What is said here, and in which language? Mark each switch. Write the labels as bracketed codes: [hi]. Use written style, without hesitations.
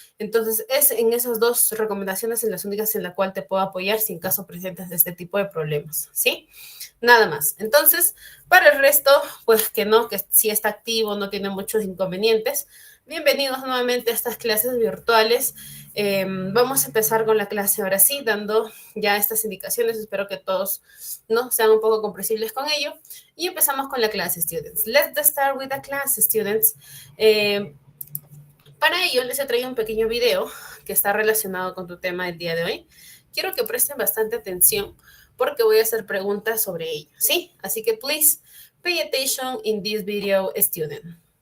[es] Entonces, es en esas dos recomendaciones en las únicas en las cuales te puedo apoyar si en caso presentes este tipo de problemas, ¿sí? Nada más. Entonces, para el resto, pues que no, que sí está activo, no tiene muchos inconvenientes. Bienvenidos nuevamente a estas clases virtuales. Vamos a empezar con la clase ahora sí, dando ya estas indicaciones. Espero que todos ¿no? sean un poco comprensibles con ello. Y empezamos con la clase, students. [en] Let's start with the class, students. [es] Para ello, les he traído un pequeño video que está relacionado con tu tema del día de hoy. Quiero que presten bastante atención porque voy a hacer preguntas sobre ello, ¿sí? Así que, [en] please, pay attention in this video, student.